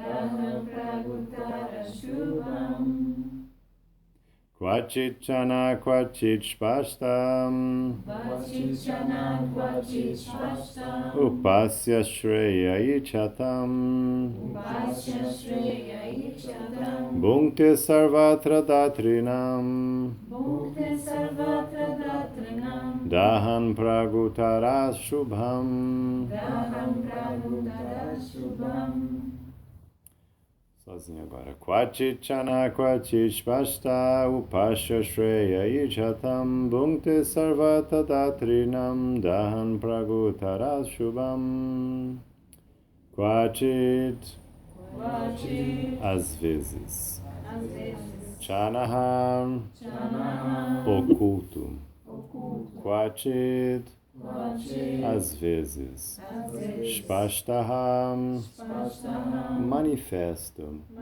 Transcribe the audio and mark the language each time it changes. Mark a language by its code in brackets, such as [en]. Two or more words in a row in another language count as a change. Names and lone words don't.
[sa] क्वचित् छन्नः क्वचित् स्पष्टः उपास्यः श्रेयः इच्छताम् भुङ्क्ते सर्वत्र दातॄणाम् दहन् प्रागुत्तर अशुभम्. [pt] Sozinho agora. [sa] क्वचित् छन्नः क्वचित् स्पष्टः उपास्यः श्रेयः इच्छताम् भुङ्क्ते सर्वत्र दातॄणाम् दहन् प्रागुत्तर अशुभम्. [pt] Kvachit, às vezes. Chanaha, oculto. Kvachit, às vezes. Spashtaham, manifesto.